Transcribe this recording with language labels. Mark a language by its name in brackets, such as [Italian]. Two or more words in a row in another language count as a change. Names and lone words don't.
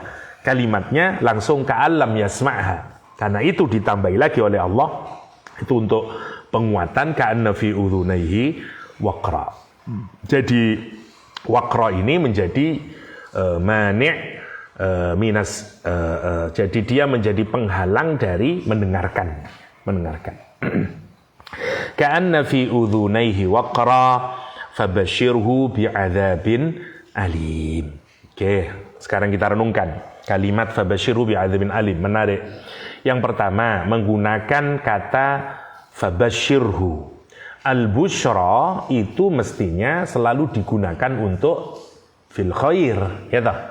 [Indonesian] Kalimatnya langsung [Arabic] كأن لم يسمعها. [Indonesian] Karena itu ditambahi lagi oleh Allah itu untuk penguatan [Arabic] كأن في أذنيه وقرا. [Indonesian] Jadi waqra ini menjadi [Arabic] مانع منس, [Indonesian] jadi dia menjadi penghalang dari mendengarkan. [Arabic] كأن في أذنيه وقرا فبشره بعذاب أليم. [Indonesian] Oke, sekarang kita renungkan kalimat [Arabic] فبشره بعذاب أليم. [Indonesian] Menarik. Yang pertama, menggunakan kata fabashirhu. Al-busyra itu mestinya selalu digunakan untuk [Arabic] في الخير, [Indonesian] ya toh?